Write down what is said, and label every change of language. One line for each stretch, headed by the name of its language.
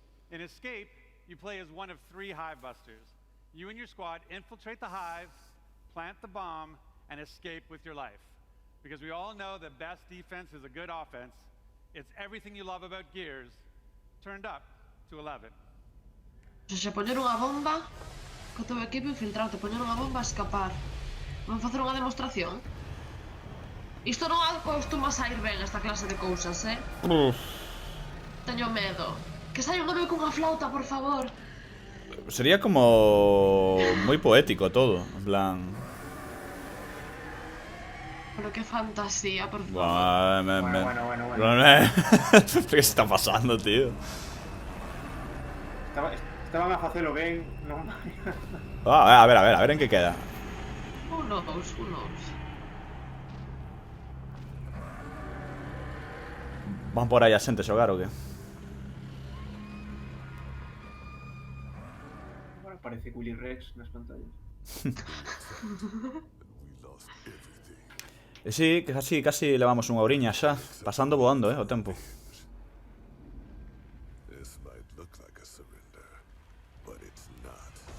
English: In Escape, you play as one of 3 Hive Busters. You and your squad infiltrate the Hive, plant the bomb, and escape with your life. Because we all know that best defense is a good offense. It's everything you love about Gears, turned up to 11.
Galician: Se poñer unha bomba, co teu equipo infiltrarte, poñer unha bomba a escapar. Van facer unha demostración? Isto non acostuma a ir ben esta clase de cousas, Teño medo. Que saia un home cunha flauta, por favor. Sería como moi poético todo, en plan... Pero qué fantasía, por favor.
Spanish: Bueno. ¿Qué está pasando, tío?
Galician: Estaban a facelo ben, non? A ver en que queda.
English: Who knows.
Galician: Van por aí a xente xogar ou que? Agora parece Willy Rex nas pantallas. E si, que casi levamos unha horiña xa. Pasando voando, o tempo.
English: This might look like a surrender, but it's not.